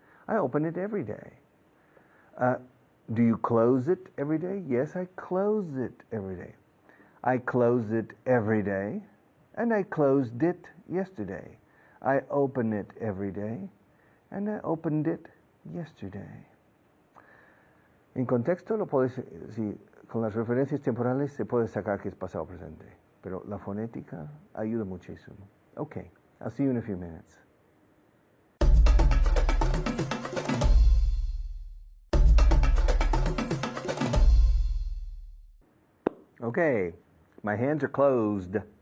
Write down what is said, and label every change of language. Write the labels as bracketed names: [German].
[English] I open it every day. Do you close it every day? Yes, I close it every day. I close it every day, and I closed it yesterday. I open it every day, and I opened it yesterday. [Spanish] En contexto, lo puedes, si, con las referencias temporales se puede sacar que es pasado presente, pero la fonética ayuda muchísimo. [English] Okay, I'll see you in a few minutes. Okay, my hands are closed.